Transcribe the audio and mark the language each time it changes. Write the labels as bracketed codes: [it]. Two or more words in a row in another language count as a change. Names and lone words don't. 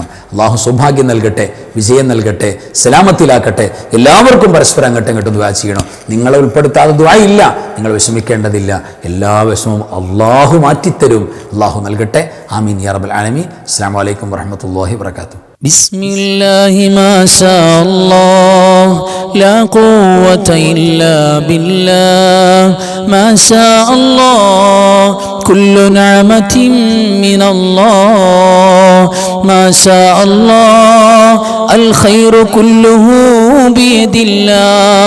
[ml] അള്ളാഹു സൗഭാഗ്യം നൽകട്ടെ, വിജയം നൽകട്ടെ, സലാമത്തിലാക്കട്ടെ. എല്ലാവർക്കും പരസ്പരം അങ്ങോട്ടും ദുആ ചെയ്യണം. നിങ്ങളെ ഉൾപ്പെടുത്താതെ ദുആ ഇല്ല. നിങ്ങൾ വിഷമിക്കേണ്ടതില്ല. എല്ലാ വിഷമവും അള്ളാഹു മാറ്റിത്തരും. അള്ളാഹു നൽകട്ടെ. [ar] آمين يا رب العالمين. السلام عليكم ورحمة الله وبركاته. بسم الله ما شاء الله لا قوة إلا بالله ما شاء الله كل نعمة من الله ما شاء الله الخير كله بيد الله